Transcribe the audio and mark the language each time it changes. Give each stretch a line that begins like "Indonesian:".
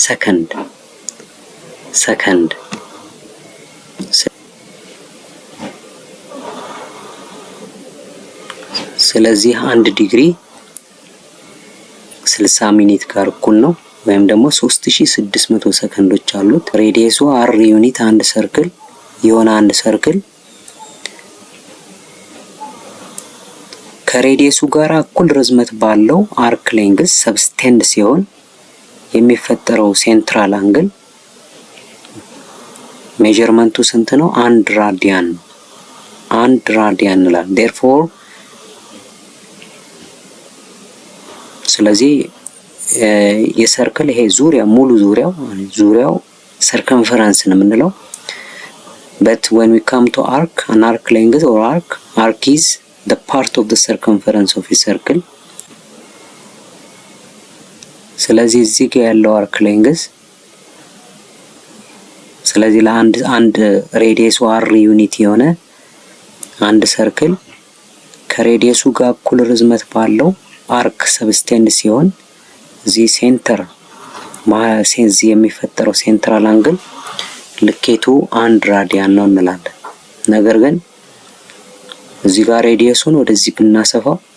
Amharic: ሰከንድ። ሰከንድ ስለዚህ 1 ዲግሪ 60 ሚኒት ጋር እኩል ነው፣ ወይም ደግሞ 3600 ሰከንዶች አሉት። ሬዲየሱ r ዩኒት አንድ ሰርክል የሆነ አንድ ሰርክል ከሬዲየሱ ጋር እኩል ርዝመት ባለው አርክ ሌንግዝ ሰብስቴንድ ሲሆን የሚፈጠረው ሴንትራል አንግል ሜዠርመንቱ ስንት ነው? 1 ራዲያን ነው። 1 ራዲያን እንላለን። therefore ስለዚህ የሰርክል ይሄ ዙሪያ ሙሉ ዙሪያው circumference ነው የምንለው።
English: but when we come to arc, an arc length or arc is the part of the circumference of a circle.
Amharic: ስለዚህ እዚህ ጋር ያለው አርክ ሌንግዝ ስለዚህ ለአንድ ሬዲየሱ r ዩኒት የሆነ አንድ ሰርክል ከሬዲየሱ ጋር እኩል ርዝመት ባለው አርክ ሰብስቴንድ ሲሆን እዚህ ሴንተር ማሴንዝ የሚፈጠረው ሴንትራል አንግል ልኬቱ 1 ራዲያን ነው እንላለን። ነገር ግን እዚህ ጋር ሬዲየሱን ወደዚህ ብናሰፋው